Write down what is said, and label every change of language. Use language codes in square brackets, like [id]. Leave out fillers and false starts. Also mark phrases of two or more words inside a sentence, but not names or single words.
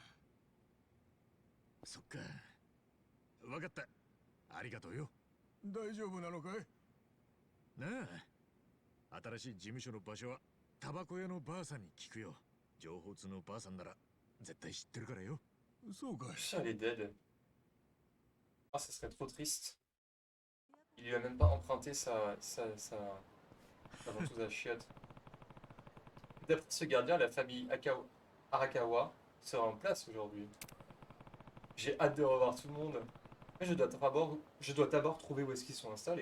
[ja] そっか。わかった。ありがとうよ。大丈夫なのかい？なあ。新しい事務所の場所はタバコ屋のばあさんに聞くよ。情報通のばあさんなら絶対知ってるからよ。そうかい。 [fr] Putain, elle est dead. Ah, ça serait trop triste. Il lui a même pas emprunté sa ventouse à chiottes. D'après ce gardien, la famille Arakawa sera en place aujourd'hui. J'ai hâte de revoir tout le monde. Mais je dois d'abord trouver où est-ce qu'ils sont installés.